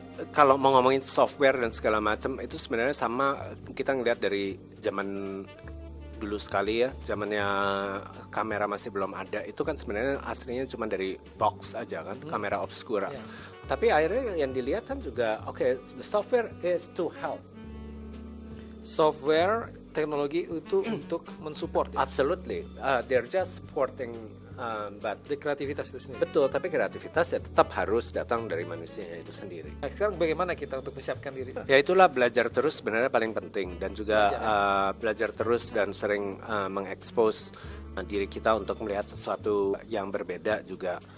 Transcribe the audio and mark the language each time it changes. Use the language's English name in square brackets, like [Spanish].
[Indonesian] Kalau mau ngomongin software dan segala macam itu sebenarnya sama, kita ngelihat dari zaman dulu sekali ya, zamannya kamera masih belum ada, itu kan sebenarnya aslinya cuma dari box aja kan, kamera obscura. Tapi akhirnya yang dilihat kan juga [English] the software is to help. [Indonesian] Software teknologi itu untuk mensupport ya? [English] Absolutely, they're just supporting. But [Indonesian] Di kreativitas itu sendiri. betul, tapi kreativitas ya tetap harus datang dari manusianya itu sendiri. Nah, sekarang bagaimana kita untuk menyiapkan diri? Ya itulah, belajar terus sebenarnya paling penting, dan juga belajar terus dan sering mengekspos diri kita untuk melihat sesuatu yang berbeda juga.